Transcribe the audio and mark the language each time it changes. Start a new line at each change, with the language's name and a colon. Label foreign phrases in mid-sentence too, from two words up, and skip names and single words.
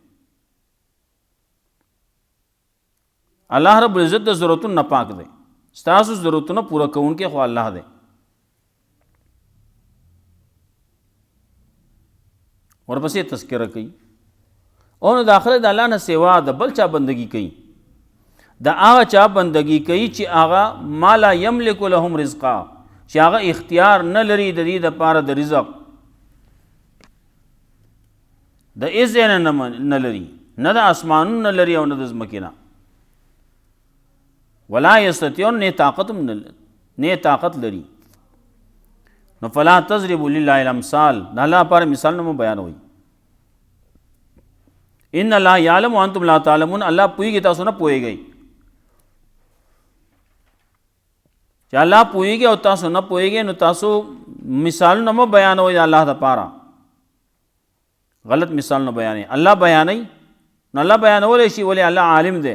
Pashto: الله
Arabic: رب العزت
Pashto: د ضرورتونو نه پاک دی، ستاسو ضرورتونه پوره کوونکی خو الله دی. ورپسې تذکره کوي او نو داخله د الله نه سوا د بل چا بندگی کوي، د هغه چا بندگی کوي چې هغه
Arabic: ما لا یملک لهم رزقا،
Pashto: چې هغه اختیار نه لري د دې دپاره د رزق، د هېڅ ځای نه لري، نه د اسمانونو نه لري او نه د ځمکې نه.
Arabic: ولا یستطیعون،
Pashto: نه طاقت لري. نو
Arabic: فلا تضربوا لله الامثال،
Pashto: د الله لپاره مثال نه مو بیانوئ.
Arabic: ان الله یعلم وانتم لا تعلمون،
Pashto: الله پوهیږي تاسو نه پوهیږئ. چې الله پوهیږي او تاسو نه پوهیږئ نو تاسو مثالونه مو بیانوئ د الله لپاره. غلط مثال نه بیانې. الله بیانوي نو الله بیانولی شي، ولې الله عالم دی.